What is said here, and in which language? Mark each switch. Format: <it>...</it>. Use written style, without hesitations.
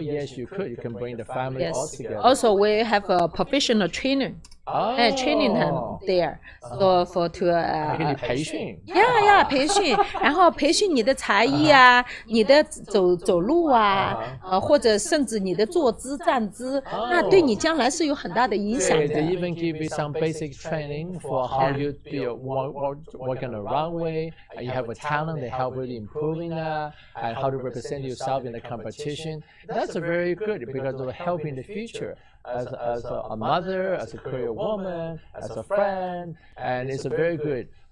<en>Yes, you could. You can bring the family all together. Also, we have a professional trainer. Training them there. So for to</en> <zh>给你培训。培训，然后培训你的才艺你的走路或者甚至你的坐姿站姿，那对你将来是有很大的影响的。</zh> <en>They even give you some basic training for how you walk on the runway. You have a talent. They help really improving that and how to represent yourself in the competition. competition. That's very good because it will help in the future as a mother, as a career woman, as a friend, and it's very good.</en>